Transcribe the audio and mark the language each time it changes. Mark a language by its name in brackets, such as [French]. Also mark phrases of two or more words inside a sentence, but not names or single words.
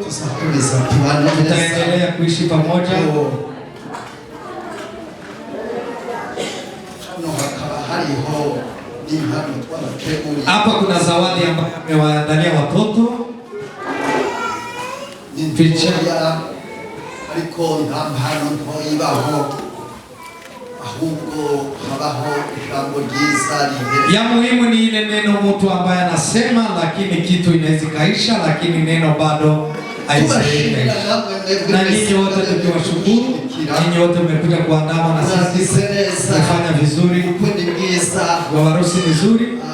[Swahili] Tutaendelea kuishi pamoja. Hapa kuna zawadi ambayo amewaandalia watoto. Picha [Kinyarwanda] ariko nta mpano ntoyibaho, ahubwo habaho ijambo ryiza rihere. [Swahili] Ya muhimu ni ile neno mtu ambaye anasema, lakini kitu inaweza kaisha, lakini neno bado haijaisha. Na nyinyi wote tukiwashukuru, nyinyi wote mmekuja kuandama na sisi, mmefanya vizuri, harusi nzuri.